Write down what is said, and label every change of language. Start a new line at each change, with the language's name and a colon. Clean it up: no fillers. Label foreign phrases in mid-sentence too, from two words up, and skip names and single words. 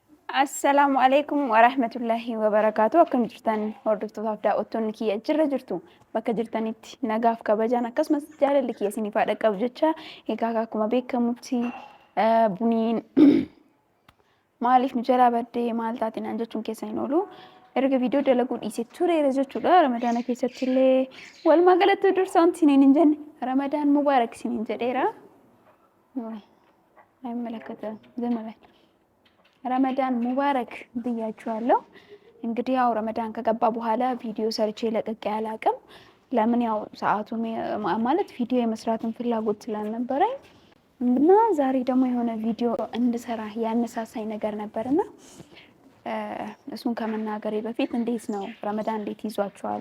Arabic: السلام عليكم ورحمة الله وبركاته.
Oromo: Akkam jirtan hordoftoota fi daawwattoonni kiyya jirra jirtu bakka jirtanitti nagaaf kabajaan akkasumas jaalalli kiyya isiniif haa dhaqqabu jecha egaa akkuma beekamutti buniin maaliif nu jalaa baddee maal taatinaan jechuun keessa hin oolu. Erga viidiyoo dalaguu dhiisee tureera jechuudha. Ramadaana keessatti illee walumaa galatti dursa wanti isiniin hin jenne
Arabic: رمضان مبارك
Oromo: isiniin jedheera.
Amharic: አይመለከትም ዝም በል
Arabic: رمضان مبارك
Amharic: ብያችኋለሁ። እንግዲህ ያው ረመዳን ከገባ በኋላ ቪዲዮ ሰርቼ ለቅቄ አላቅም። ለምን ያው ሰዓቱ ማለት ቪዲዮ የመስራትን ፍላጎት ስላልነበረኝ እና ዛሬ ደግሞ የሆነ ቪዲዮ እንድሰራ ያነሳሳኝ ነገር ነበርና እሱን ከመናገሬ በፊት እንዴት ነው ረመዳን እንዴት ይዟችኋል?